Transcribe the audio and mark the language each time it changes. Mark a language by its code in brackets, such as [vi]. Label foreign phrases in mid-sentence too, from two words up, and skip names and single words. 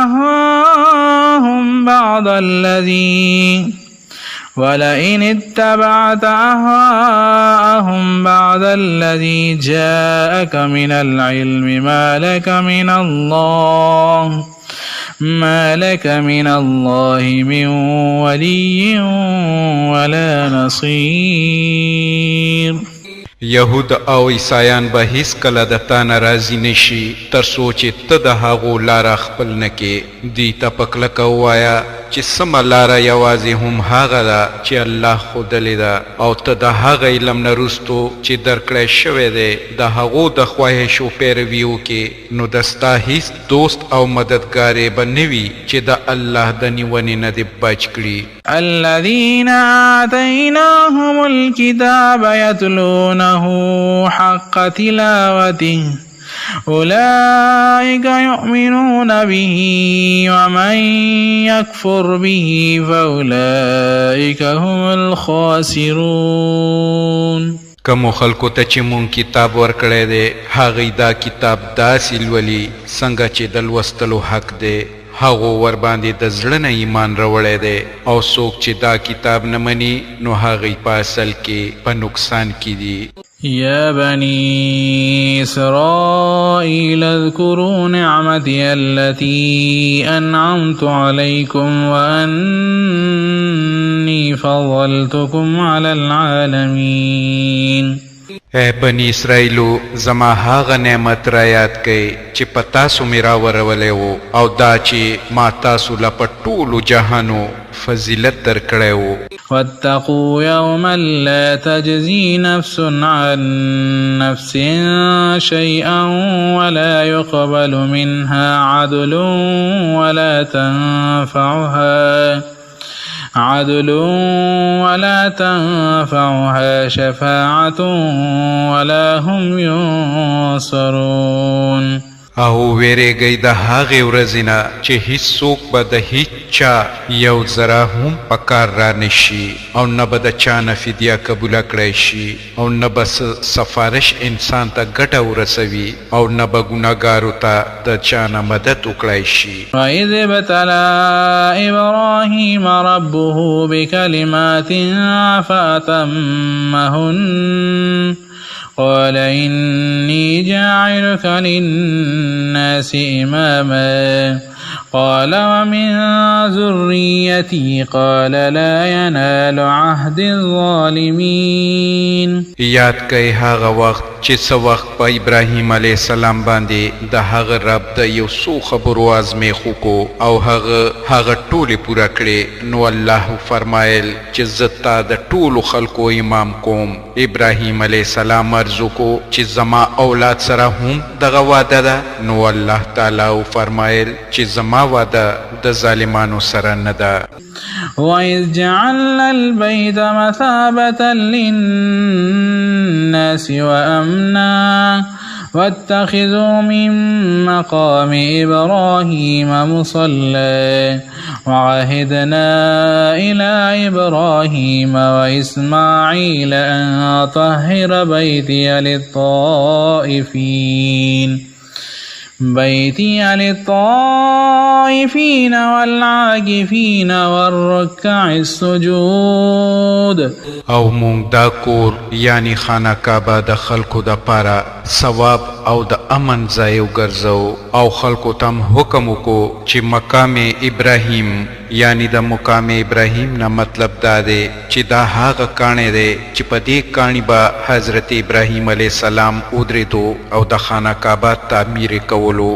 [ar] أهواءهم بعد الذي جاءك من العلم ما لك من الله من ولي ولا نصير. [ps] یهود او عیسایان به هیڅ کله د تا نه راضي نشي تر څو چې ته د هغو لاره خپل نه کې. دوی ته په کلکه ووایه چې سمه لاره یوازې هم هغه ده چې الله ښودلې ده او ته د هغه علم نه وروستو چې درکړی شوی دی د هغو د خواهشو پیروي وکړې نو د ستا هیڅ دوست او مددګارې به نه وي چې د الله د نیونې نه دې بچ کړي. [ar] الذين آتيناهم الكتاب يتلونه حق تلاوته أولئك يؤمنون به ومن يكفر به فأولئك هم الخاسرون. [ps] کمو خلکو ته چې مونږ کتاب ورکړی دی هغوی دا کتاب داسې لولي څنګه چې د لوستلو حق دی. هغو ورباندې د زړه نه ایمان راوړی دی او څوک چې دا کتاب نه مني نو هغوی په اصل کې په نقصان کې دي. [ar] يا بني إسرائيل اذكروا نعمتي التي أنعمت عليكم وأني فضلتكم على العالمين. [ps] اے بنی اسرائیلو زما هغه نعمت را یاد کئ چې په تاسو مې راورولی و او دا چې ما تاسو له په ټولو جهانو فضیلت درکړی و. [ar] واتقوا يوما لا تجزي نفس عن نفس شيئا ولا يقبل منها عدل ولا تنفعها شفاعة ولا هم ينصرون. [ps] او ویریږئ د هغې ورځې نه چې هیڅوک به د هیڅ چا یو ذره هم په کار را نشي او نه به د چا نه فدیه قبوله کړی شي او نه به سفارش انسان ته ګټه ورسوي او نه به ګناهګارو ته د چا نه مدد وکړی شي. [ar] وَإِذِ ابْتَلَىٰ إِبْرَاهِيمَ رَبُّهُ بِكَلِمَاتٍ فَأَتَمَّهُنَّ قال إني جاعلك للناس إماما قال ومن ذريتي قال لا ينال عهد الظالمين. [ps] یاد کئ هغه وخت چې څه وخت په ابراهیم [ar] علیه السلام [ps] باندې د هغه رب د یو څو خبرو ازمیښ وکړو او هغه ټولې پوره کړې. نو الله فرمایل چې زه تا د ټولو خلکو امام کوم. ابراهیم [ar] علیه السلام [ps] عرض وکړو چې زما اولاد سره هم دغه وعده ده. نو الله تعالی فرمایل چې زما وعده د ظالمانو سره نه ده. [ar] وإذ جعلنا البيت مثابة للناس وأمنا واتخذوا من مقام إبراهيم مصلى وعهدنا إلى إبراهيم وإسماعيل أن طهر بيتي للطائفين والعاكفين والركع السجود. [ps] او مونږ دا کور یعنی خانه کعبه د خلکو د پاره ثواب او د امن ځای وګرځو او خلکو تم حکم وکړو چې مقام ابراهیم یعنی د مقام ابراهیم نه مطلب دا دی چې دا هغه کاڼی دی چې په دې کاڼي به حضرت ابراهیم [ar] علیه السلام [ps] ودرېدو او د خانه کعبه تعمیر کولو.